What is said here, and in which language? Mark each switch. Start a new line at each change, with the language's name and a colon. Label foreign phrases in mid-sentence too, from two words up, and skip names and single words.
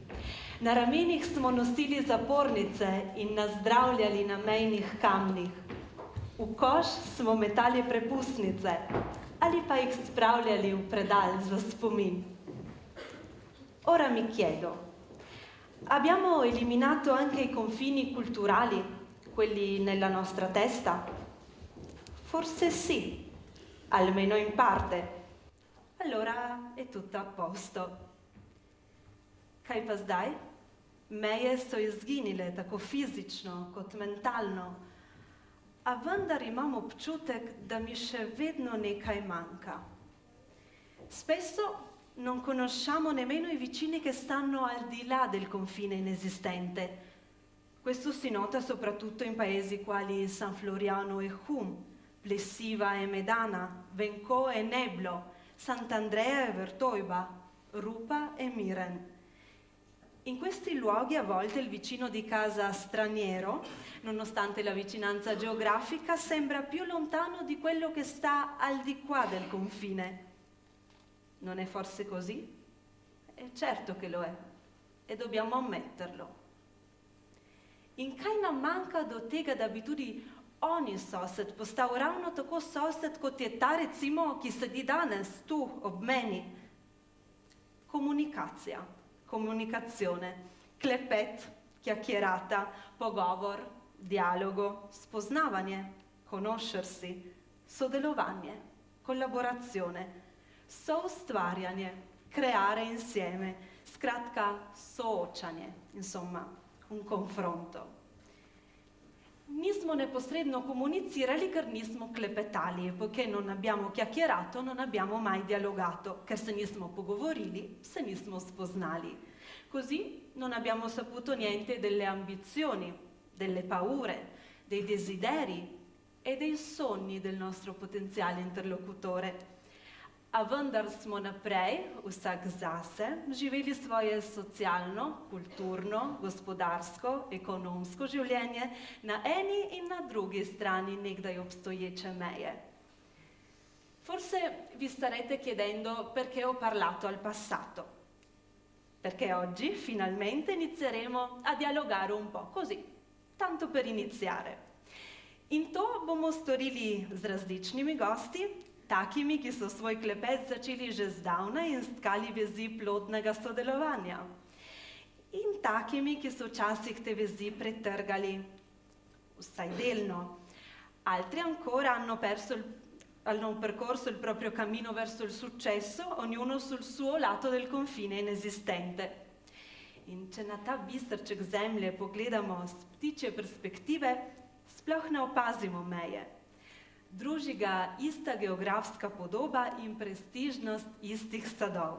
Slovenian: Na ramenih smo nosili zapornice in na zdravljali na mejnih kamnih. V koš smo metali prepustnice ali pa jih spravljali v predal za spomin.
Italian: Ora mi chiedo, abbiamo eliminato anche i confini culturali, quelli nella nostra testa? Forse sì. Almeno in parte. Allora è tutto a posto.
Slovenian: Kaj pa zdaj? Meje so izginile tako fizično kot mentalno, a vendar imam občutek, da mi še vedno nekaj manca.
Italian: Spesso non conosciamo nemmeno i vicini che stanno al di là del confine inesistente. Questo si nota soprattutto in paesi quali San Floriano e Hum, Plessiva e Medana, Vencò e Neblo, Sant'Andrea e Vertoiba, Rupa e Miren. In questi luoghi a volte il vicino di casa straniero, nonostante la vicinanza geografica, sembra più lontano di quello che sta al di qua del confine. Non è forse così? Certo che lo è, e dobbiamo ammetterlo.
Slovenian: In kaj nam manjka do tega, da bi tudi oni sosed postal ravno tako sosed, kot je ta recimo, ki sedi danes tu ob meni. Komunikacija, komunikazione, klepet, chiacchierata, pogovor, dialogo, spoznavanje, conoscersi, sodelovanje,
Italian: collaborazione, soustvarjanje, creare insieme,
Slovenian: skratka soočanje,
Italian: insomma, un confronto.
Slovenian: Nismo neposredno comunicirali, ker nismo clepetali,
Italian: poiché non abbiamo chiacchierato, non abbiamo mai dialogato,
Slovenian: ker se nismo pogovorili, se nismo spoznali.
Italian: Così non abbiamo saputo niente delle ambizioni, delle paure, dei desideri e dei sogni del nostro potenziale interlocutore.
Slovenian: A vendar smo naprej, vsak zase, živeli svoje socialno, kulturno, gospodarsko, ekonomsko življenje na eni in na drugi strani nekdaj obstoječe meje.
Italian: Forse vi starete chiedendo perché ho parlato al passato. Perché oggi finalmente inizieremo a dialogare un po' così, tanto per iniziare.
Slovenian: In to bomo storili z različnimi gosti, takimi, ki so svoj klepet začeli že zdavnaj in stkali vezi plodnega sodelovanja. In takimi, ki so včasih te vezi pretrgali, vsaj delno.
Italian: Altri ancora hanno percorso il proprio cammino verso il successo, ognuno sul suo lato del confine inesistente.
Slovenian: In če na ta biserček zemlje pogledamo z ptičje perspektive, sploh ne opazimo meje. Druži ga ista geografska podoba in prestižnost istih sadov.